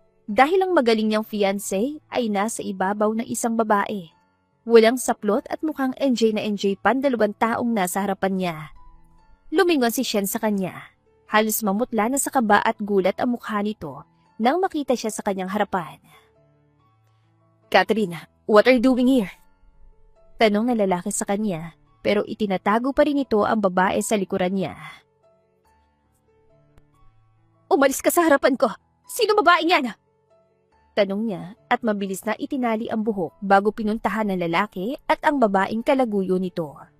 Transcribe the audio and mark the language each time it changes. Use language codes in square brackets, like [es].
[tl] Dahil ang magaling niyang fiancé ay nasa ibabaw ng isang babae. Walang saplot at mukhang enjoy na enjoy pa ang dalawang taong nasa harapan niya. Lumingon si Sean sa kanya. Halos mamutla na sa kaba at gulat ang mukha nito nang makita siya sa kanyang harapan. [en] Catherine, what are you doing here? [tl] Tanong ng lalaki sa kanya, pero itinatago pa rin ito ang babae sa likuran niya. Umalis ka sa harapan ko! Sino babaeng yan? Tanong niya at mabilis na itinali ang buhok bago pinuntahan ng lalaki at ang babaeng kalaguyo nito.